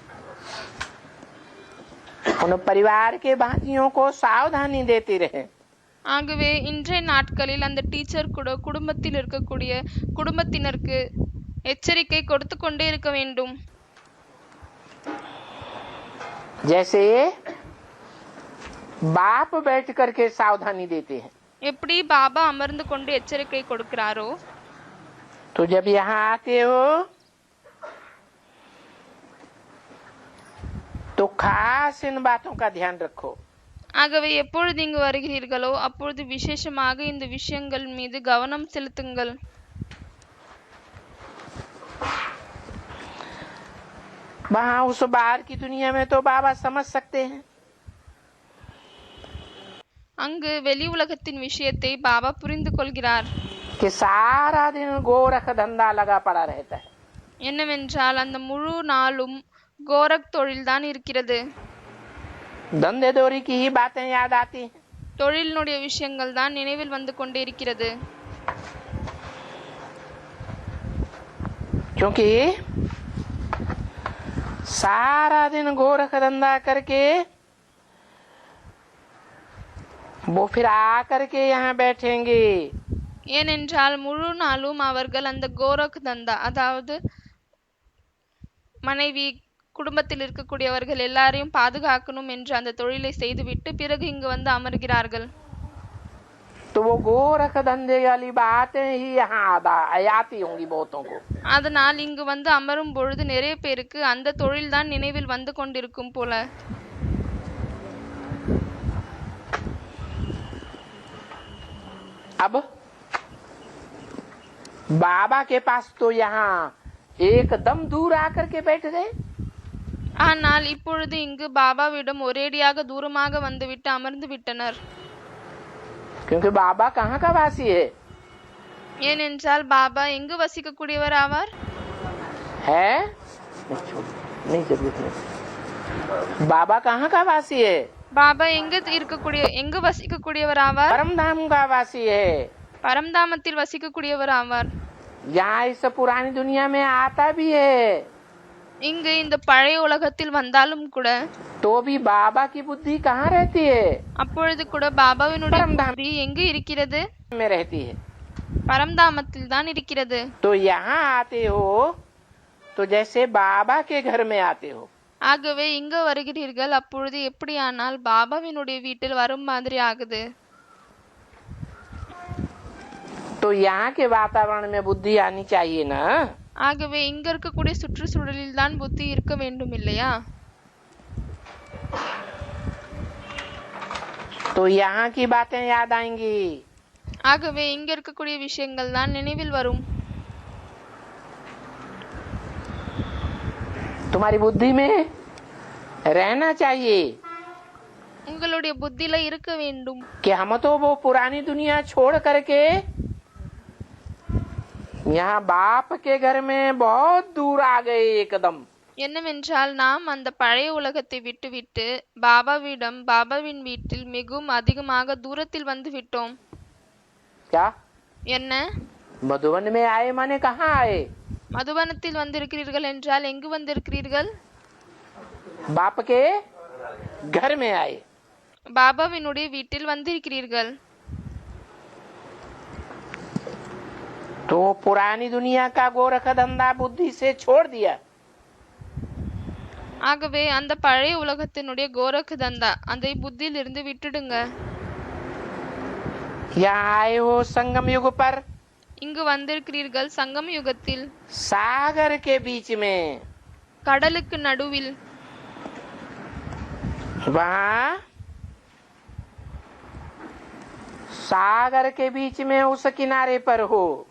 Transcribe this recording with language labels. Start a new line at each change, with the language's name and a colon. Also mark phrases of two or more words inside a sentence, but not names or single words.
Hindi: उन परिवार के भांतियों को सावधानी देते रहे.
Tamil: ஆகவே இன்றைய நாட்களில் அந்த டீச்சர் கூட குடும்பத்தினருக்கு எச்சரிக்கை கொடுத்து கொண்டே இருக்க வேண்டும்.
Hindi: जैसे बाप बैठ करके सावधानी देते हैं,
Tamil: எப்படி பாபா அமர்ந்து கொண்டு எச்சரிக்கை கொடுக்கிறாரோ,
Hindi: तो जब यहाँ आते हो तो खास इन बातों का ध्यान रखो.
Tamil: ஆகவே எப்பொழுது இங்கு வருகிறீர்களோ அப்பொழுது விசேஷமாக இந்த விஷயங்கள் மீது கவனம் செலுத்துங்கள்.
Hindi: वहाँ उस बाहर की दुनिया में तो बाबा समझ सकते हैं,
Tamil: அங்கு வெளி உலகத்தின் விஷயத்தை பாபா புரிந்து கொள்கிறார்.
Hindi: कि सारा दिन गोरख धंधा लगा पड़ा रहता है.
Tamil: என்னவென்றால் அந்த முழு நாளும் கோரக் தொழில்தான் இருக்கிறது.
Hindi: धंधे दोरी की ही बातें याद आती हैं.
Tamil: தொழிலினுடைய விஷயங்கள் தான் நினைவில் வந்து கொண்டே இருக்கிறது.
Hindi: क्योंकि सारा दिन गोरख धंधा करके वो फिर आकर के यहाँ बैठेंगे.
Tamil: ஏனென்றால் முழு நாளும் அவர்கள் அந்த
Hindi: गोरख धंधा,
Tamil: அதாவது மனைவி குடும்பத்தில் இருக்கக்கூடியவர்கள் எல்லாரையும் பாதுகாக்கணும் என்று அந்த தொழிலை செய்துவிட்டு பிறகு இங்கு வந்து அமர்கிறார்கள்.
Hindi: तो वो गोरख धंधे वाली बातें ही यहाँ आती होंगी बहुतों को.
Tamil: அதனால் இங்கு வந்து அமரும் பொழுது நிறைய பேருக்கு அந்த தொழில் தான் நினைவில் வந்து கொண்டிருக்கும் போல.
Hindi: अब बाबा के पास तो यहाँ एकदम दूर आकर के बैठ गए.
Tamil: ஆனால் இப்பொழுது இங்கு பாபாவிடம் ஒரேடியாக தூரமாக வந்துவிட்டு அமர்ந்து விட்டனர்.
Hindi: क्योंकि बाबा कहाँ का वासी है?
Tamil: ஏனென்றால் பாபா எங்கு வசிக்கக்கூடியவர் ஆவார்?
Hindi: है नहीं जरूरत नहीं. बाबा कहाँ का वासी है?
Tamil: பாபா எங்கு வசிக்கக்கூடியவர் ஆவார்?
Hindi: परम धाम का वासी है.
Tamil: பரம்தாமத்தில் வசிக்கக்கூடியவர் ஆவார்.
Hindi: यहाँ इस पुरानी दुनिया में आता भी है,
Tamil: இங்கு இந்த பழைய உலகத்தில் வந்தாலும் கூட
Hindi: तो भी बाबा की बुद्धि कहाँ रहती है?
Tamil: அப்பொழுது கூட பாபாவினுடைய புத்தி எங்கு இருக்கிறது?
Hindi: में रहती है.
Tamil: பரம்தாமத்தில் தான் இருக்கிறது.
Hindi: तो यहाँ आते हो तो जैसे बाबा के घर में आते हो.
Tamil: ஆகவே இங்கு வருகிறீர்கள், அப்பொழுது எப்படியானால் பாபாவினுடைய வீட்டில் வரும் மாதிரி ஆகுது.
Hindi: तो यहाँ के वातावरण में बुद्धि आनी चाहिए ना.
Tamil: ஆகவே இங்க இருக்கக்கூடிய சுற்றுச்சூழலில் தான் புத்தி இருக்க வேண்டும் இல்லையா?
Hindi: तो यहाँ की बातें याद आएंगी.
Tamil: ஆகவே இங்க இருக்கக்கூடிய விஷயங்கள் தான் நினைவில் வரும்.
Hindi: तुम्हारी बुद्धि में रहना चाहिए
Tamil: உங்களுடைய புத்தியில இருக்க வேண்டும்.
Hindi: कि हम तो वो पुरानी दुनिया छोड़ करके यहाँ बाप के घर में बहुत दूर आ गए एकदम.
Tamil: என்னவென்றால் நாம் அந்த பழைய உலகத்தை விட்டுவிட்டு பாபாவின் வீட்டில் மிகவும் அதிகமாக தூரத்தில் வந்து விட்டோம்.
Hindi: क्या?
Tamil: என்ன?
Hindi: मधुबन में आए माने कहाँ आए?
Tamil: மதுவனத்தில் வந்திருக்கிறீர்கள் என்றால் எங்கு வந்திருக்கிறீர்கள்?
Hindi: बाप के घर में आए.
Tamil: பாபாவினுடைய வீட்டில் வந்திருக்கிறீர்கள்.
Hindi: तो पुरानी दुनिया का गोरख धंधा बुद्धि से छोड़ दिया.
Tamil: ஆகவே அந்த பழைய உலகத்தினுடைய
Hindi: गोरख धंधा
Tamil: அதை புத்தியில் இருந்து விட்டுடுங்க.
Hindi: यहाँ आए हो संगम युग पर,
Tamil: இங்கு வந்திருக்கிறீர்கள் சங்கம யுகத்தில்,
Hindi: सागर के बीच में.
Tamil: கடலுக்கு நடுவில்.
Hindi: वहाँ सागर के बीच में उस किनारे पर हो.